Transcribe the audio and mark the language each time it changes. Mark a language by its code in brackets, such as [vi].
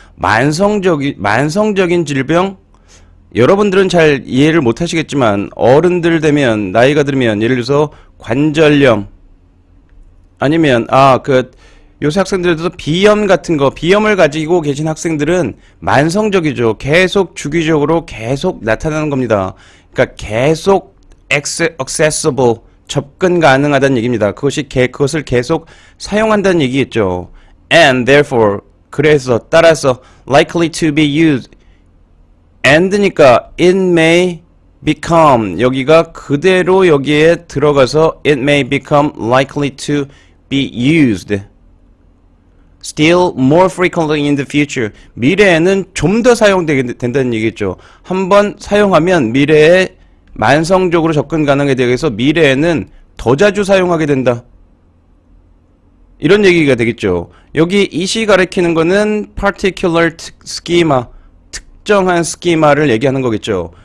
[ko] 만성적인 질병 여러분들은 잘 이해를 못 하시겠지만 어른들 되면 나이가 들면 예를 들어서 관절염 아니면 요새 학생들도 비염 같은 거 비염을 가지고 계신 학생들은 만성적이죠. 계속 주기적으로 계속 나타나는 겁니다. 그러니까 계속 accessible 접근 가능하다는 얘기입니다. 그것을 계속 사용한다는 얘기겠죠. [en] And therefore [ko] 그래서 따라서 [en] likely to be used and니까 it may become [ko] 여기가 그대로 여기에 들어가서 [en] it may become likely to be used still more frequently in the future [ko] 미래에는 좀 더 사용되게 된다는 얘기겠죠. 한번 사용하면 미래에 만성적으로 접근 가능에 대해서 미래에는 더 자주 사용하게 된다. 이런 얘기가 되겠죠. 여기 이시 가리키는 거는 particular schema 특정한 스키마를 얘기하는 거겠죠.